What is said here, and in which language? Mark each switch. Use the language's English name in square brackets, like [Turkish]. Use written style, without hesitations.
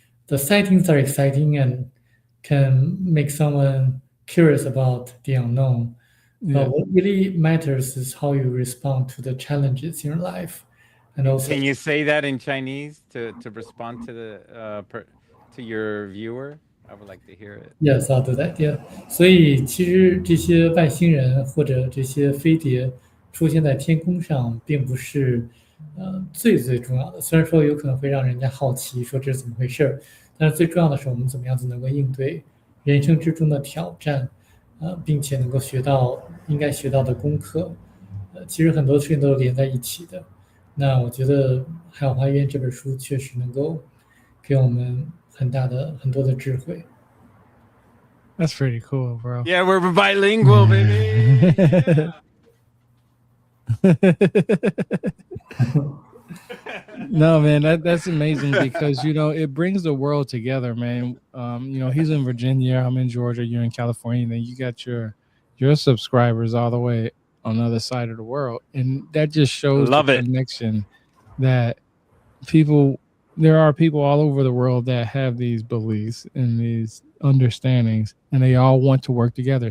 [English] The sightings are exciting and can make someone curious about the unknown. Yeah. But what really matters is how you respond to the challenges in your life. And also, can you say that in Chinese to respond to the to your viewer? I would like to hear it. Yes, I'll do that. Yeah. [Chinese] 所以其实这些外星人或者这些飞碟出现在天空上，并不是最重要的。虽然说有可能会让人家好奇，说这是怎么回事儿，但是最重要的是我们怎么样子能够应对人生之中的挑战，并且能够学到应该学到的功课。其实很多事情都是连在一起的。那我觉得《海洋花园》这本书确实能够给我们很多的智慧。 [English] That's pretty cool, bro. Yeah, we're bilingual, baby. No, man, that's amazing, because it brings the world together, man. He's in Virginia, I'm in Georgia, you're in California, and then you got your subscribers all the way on the other side of the world, and that just shows the connection that there are people all over the world that have these beliefs and these understandings, and they all want to work together.